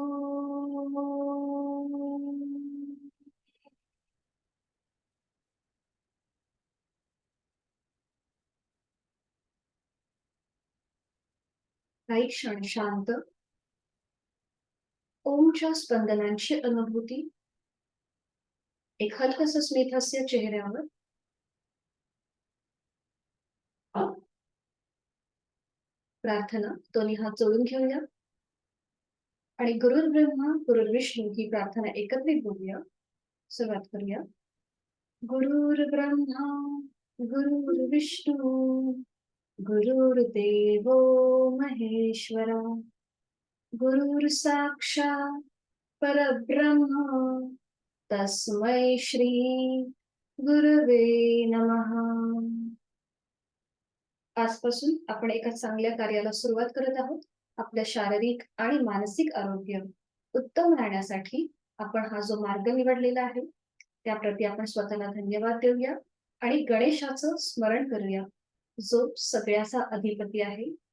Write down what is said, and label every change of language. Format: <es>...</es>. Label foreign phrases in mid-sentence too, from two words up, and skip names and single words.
<mr>काही क्षण शांत ओमच्या स्पंदनांची अनुभूती, एक हलकस स्मित हास्य चेहऱ्यावर. प्रार्थना दोन्ही हात जोडून घेऊया आणि</mr> <sa>गुरुर् ब्रह्मा गुरुर्विष्णू</sa> <mr>ही प्रार्थना एकत्रित बोलूया. सुरुवात करूया.</mr> <sa>गुरुर्ब्रह्मा गुरुर्विष्णू गुरुर्देवो महेश्वरा गुरुर्साक्षात् परब्रह्म तस्मै श्री गुरवे नमः.</sa> <mr>आजपासून आपण एका चांगल्या कार्याला सुरुवात करत आहोत. आपल्या शारीरिक आणि मानसिक आरोग्य उत्तम राहण्यासाठी आपण हा जो मार्ग निवडलेला आहे त्याप्रती आपण स्वतःला धन्यवाद देऊया आणि गणेशाचं स्मरण करूया, जो सगळ्याचा अधिपती आहे.</mr>